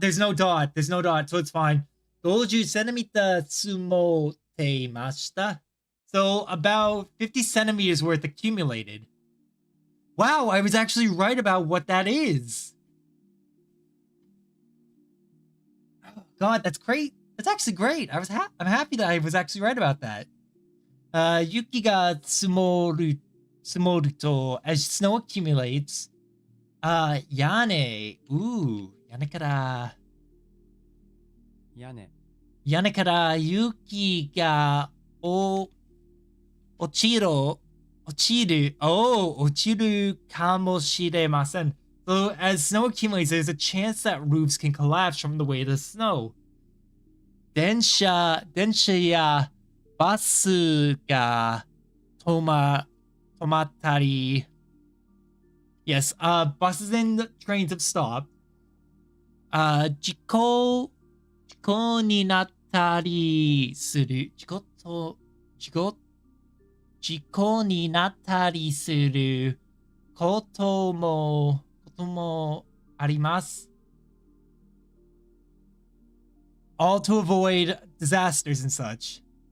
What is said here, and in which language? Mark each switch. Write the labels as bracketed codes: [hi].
[en] There's no dot, so it's fine. [ja] 50センチメートル積もっていました。 [en] So about 50 centimeters worth accumulated. Wow, I was actually right about what that is. Oh, God, that's great. That's actually great. I'm happy that I was actually right about that. [ja] 雪が積もると [en] as snow accumulates. [ja] 屋根から雪が落ちるかもしれません。 [en] So as snow accumulates, there's a chance that roofs can collapse from the weight of the snow. [ja] 電車やバスが止まったり [en] Yes, buses and trains have stopped. [ja] 事故になったりすることもあります。 [en] All to avoid disasters and such.